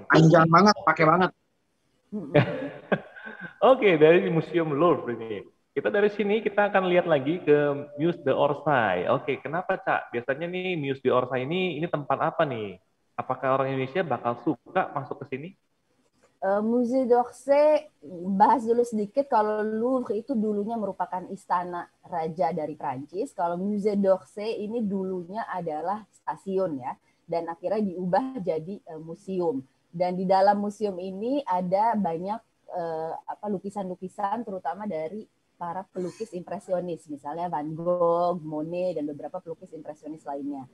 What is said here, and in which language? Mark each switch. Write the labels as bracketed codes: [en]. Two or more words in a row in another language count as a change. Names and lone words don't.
[id] panjang banget, pakai banget. Oke, dari Museum Louvre ini. Kita dari sini kita akan lihat lagi ke Musée d'Orsay. Oke, kenapa Cak? Biasanya nih Musée d'Orsay ini tempat apa nih? Apakah orang Indonesia bakal suka masuk ke sini? Musée d'Orsay, bahas dulu sedikit. Kalau Louvre itu dulunya merupakan istana raja dari Prancis. Kalau Musée d'Orsay ini dulunya adalah stasiun ya, dan akhirnya diubah jadi museum. Dan di dalam museum ini ada banyak lukisan-lukisan, terutama dari para pelukis impresionis, misalnya Van Gogh, Monet, dan beberapa pelukis impresionis lainnya.